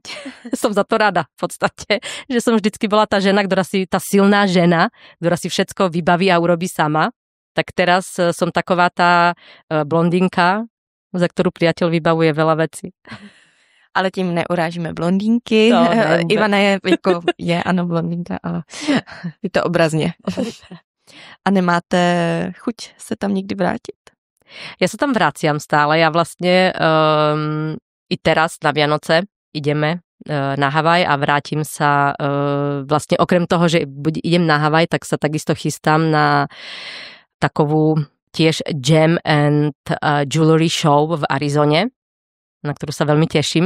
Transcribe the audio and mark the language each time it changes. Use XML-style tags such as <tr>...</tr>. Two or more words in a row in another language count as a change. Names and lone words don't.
<sk>Som za to rada v podstate, že som vždycky bola tá žena, tá silná žena, ktorá si všetko vybaví a urobí sama. Tak teraz som taková tá blondínka, za ktorú priateľ vybavuje veľa vecí.</sk> <cs>Ale tím neurážíme blondínky. No, Ivana je ano blondínka, ale je to obrazně. A nemáte chuť se tam někdy vrátit?</cs> <sk>Ja sa tam vraciam stále. Ja vlastne i teraz na Vianoce ideme na Havaj a vrátim sa vlastne okrem toho, že idem na Havaj, tak sa takisto chystám na takovú tiež Gem and Jewelry Show v Arizone, na ktorú sa veľmi teším.</sk>